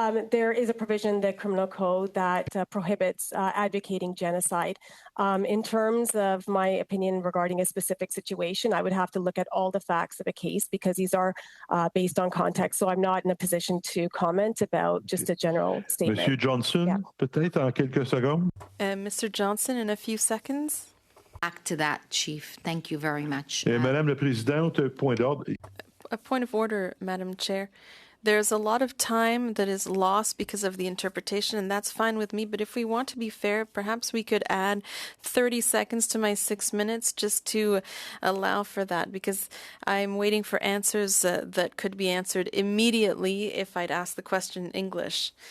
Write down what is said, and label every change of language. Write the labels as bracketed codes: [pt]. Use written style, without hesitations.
[en] There is a provision in the criminal code that prohibits advocating genocide. In terms of my opinion regarding a specific situation, I would have to look at all the facts of a case because these are based on context. So I'm not in a position to comment about just a general statement. [fr] Monsieur Johnson, peut-être en quelques secondes. [en] Mr. Johnson, in a few seconds. Back to that, Chief. Thank you very much. [fr] Madame la Présidente, point d'ordre. [en] A point of order, Madam Chair. There's a lot of time that is lost because of the interpretation, and that's fine with me. But if we want to be fair, perhaps we could add 30 seconds to my 6 minutes just to allow for that, because I'm waiting for answers that could be answered immediately if I'd asked the question in English.